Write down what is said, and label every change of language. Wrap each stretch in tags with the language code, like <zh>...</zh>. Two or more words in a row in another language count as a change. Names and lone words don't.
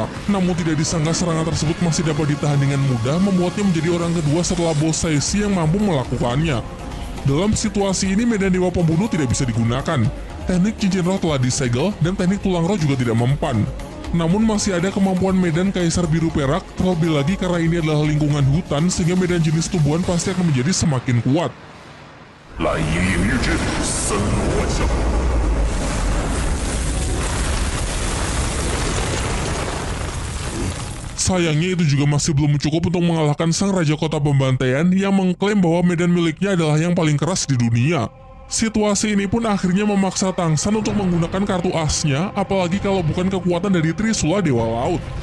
<id>Namun tidak disangka serangan tersebut masih dapat ditahan dengan mudah, membuatnya menjadi orang kedua setelah Boss Saisi yang mampu melakukannya. Dalam situasi ini medan Dewa Pembunuh tidak bisa digunakan. Teknik cincin roh telah disegel dan teknik tulang roh juga tidak mempan. Namun masih ada kemampuan medan Kaisar Biru Perak, terlebih lagi karena ini adalah lingkungan hutan sehingga medan jenis tumbuhan pasti akan menjadi semakin kuat.</id> <zh>蓝莹莹玉之森罗万象。</zh> <id>Sayangnya itu juga masih belum cukup untuk mengalahkan sang Raja Kota Pembantaian yang mengklaim bahwa medan miliknya adalah yang paling keras di dunia. Situasi ini pun akhirnya memaksa Tangsan untuk menggunakan kartu asnya, apalagi kalau bukan kekuatan dari Trisula Dewa Laut.</id>